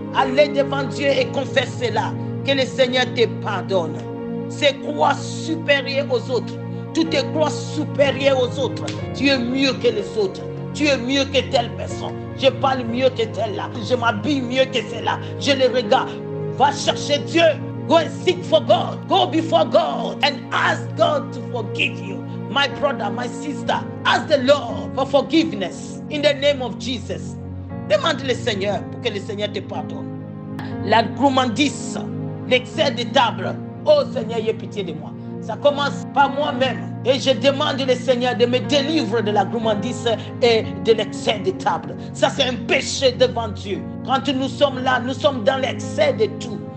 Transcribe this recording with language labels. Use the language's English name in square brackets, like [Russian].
[French] Allez devant Dieu et confesse cela. Que le Seigneur te pardonne. C'est croire supérieur aux autres. Tu te crois supérieur aux autres. Tu es mieux que les autres. Tu es mieux que telle personne. Je parle mieux que telle-là. Je m'habille mieux que celle-là. Je le regarde. Va chercher Dieu. [English] Go and seek for God. Go before God and ask God to forgive you. My brother, my sister, ask the Lord for forgiveness in the name of Jesus. [French] Demande le Seigneur pour que le Seigneur te pardonne. La gourmandise, l'excès de table. Oh Seigneur, aie pitié de moi. Ça commence par moi-même. Et je demande le Seigneur de me délivrer de la gourmandise et de l'excès de table. Ça, c'est un péché devant Dieu. Quand nous sommes là, nous sommes dans l'excès de tout.